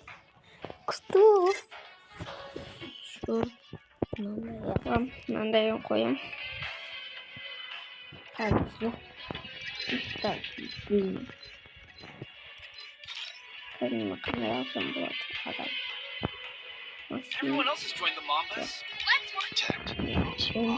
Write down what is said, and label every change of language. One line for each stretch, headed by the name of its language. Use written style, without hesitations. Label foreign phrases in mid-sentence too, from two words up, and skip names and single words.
Kazakh: Күшті ғой. Мынандайын қоям. Қазір. Қандай алсам болады адам.
English: Everyone else has joined the Mambas. Let's protect those who love.